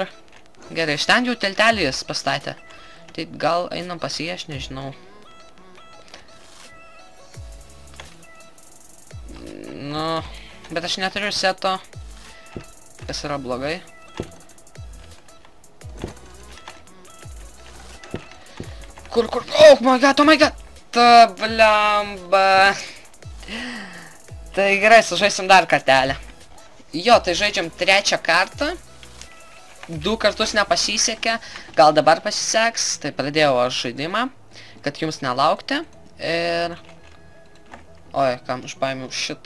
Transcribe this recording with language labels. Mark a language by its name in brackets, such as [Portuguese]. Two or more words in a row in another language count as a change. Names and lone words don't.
[Lithuanian] Gerai, iš ten jau teltelį jis pastatė. Tai gal einam pas jį, aš nežinau. Nu... Bet aš neturiu seto. Kas yra blogai. Kur? [English] Oh my god, oh my god! [Lithuanian] Ta blemba. Tai gerai, sužaisim dar kartelę. Jo, tai žaidžiam trečią kartą. 2 kartus nepasisekė. Gal dabar pasiseks. Tai pradėjau aš žaidimą. Kad jums nelaukti. Ir... Oi, kam aš paėmiau šitą.